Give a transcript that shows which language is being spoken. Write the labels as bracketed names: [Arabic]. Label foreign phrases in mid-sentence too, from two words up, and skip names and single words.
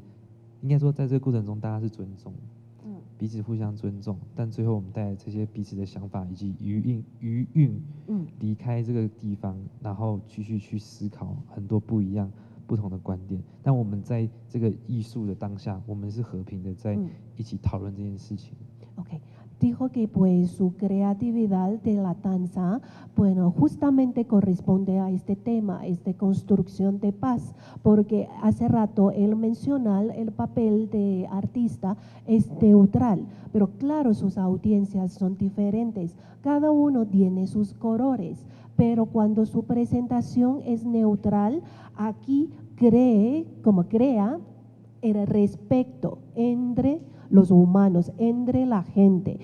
[Chinese] 应该说，在这个过程中，大家是尊重，彼此互相尊重，但最后我们带来这些彼此的想法以及余韵，离开这个地方，然后继续去思考很多不同的观点。但我们在这个艺术的当下，我们是和平的在一起讨论这件事情。 [Spanish] Okay. Dijo que pues su creatividad de la danza, bueno, justamente corresponde a este tema, construcción de paz, porque hace rato él menciona el papel de artista es neutral, pero claro, sus audiencias son diferentes, cada uno tiene sus colores, pero cuando su presentación es neutral, aquí crea el respeto entre los humanos, entre la gente.